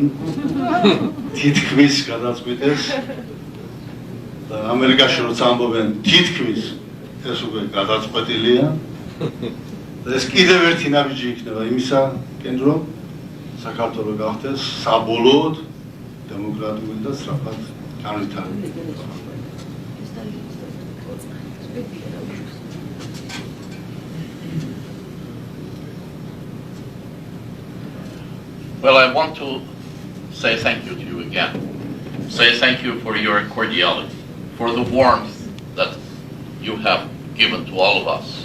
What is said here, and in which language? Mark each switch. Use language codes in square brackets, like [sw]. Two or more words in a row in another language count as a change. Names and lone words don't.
[ka] თითქმის გადაწყვიტეს და ამერიკაში როცა ამბობენ თითქმის ეს უკვე გადაწყვეტილია. და ეს კიდევ ერთი ნაბიჯი იქნება იმისა, რომ საქართველო გახდეს საბოლოოდ დემოკრატიული და სწრაფად განვითარებული. [en] Well, I want to say thank you to you again. Say thank you for your cordiality, for the warmth that you have given to all of us.